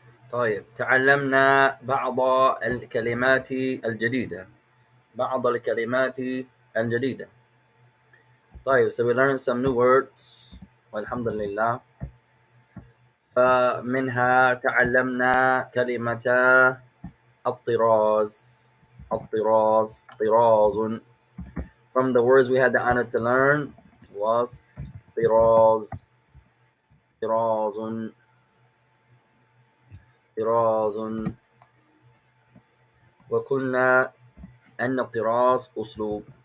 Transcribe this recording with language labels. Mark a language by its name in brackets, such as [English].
[Arabic] طيب, تعلمنا بعض الكلمات الجديدة. بعض الكلمات الجديدة. [English] طيب, so we learned some new words. [Arabic] والحمد لله. فمنها تعلمنا كلمة الطراز. الطراز. طراز. [English] From the words we had the honor to learn was طراز. [Arabic] طراز. طراز. وقلنا أن الطراز أسلوب.